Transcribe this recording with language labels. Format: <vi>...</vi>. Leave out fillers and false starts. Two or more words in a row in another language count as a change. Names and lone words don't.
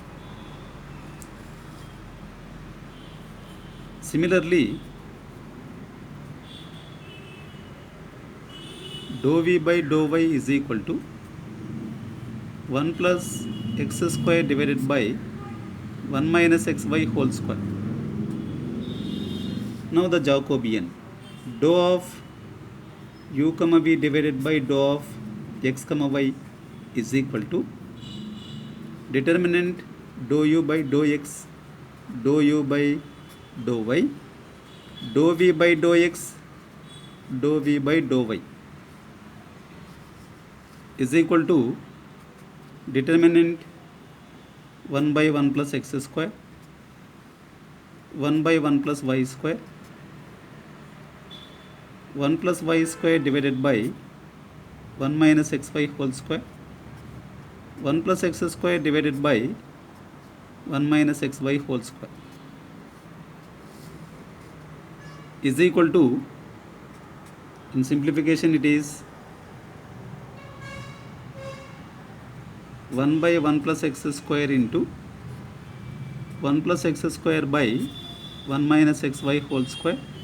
<en>Similarly, dou v by dou y is equal to 1 plus x square divided by 1 minus xy whole square. Now the Jacobian, dou of u comma v divided by dou of x comma y is equal to, determinant dou u by dou x, dou u by dou y, dou v by dou x, dou v by dou y is equal to, determinant 1 by 1 plus x square, 1 by 1 plus y square, 1 plus y square divided by 1 minus xy whole square, 1 plus x square divided by 1 minus xy whole square is equal to, in simplification it is 1 by 1 plus x square into 1 plus x square by 1 minus xy whole square</en>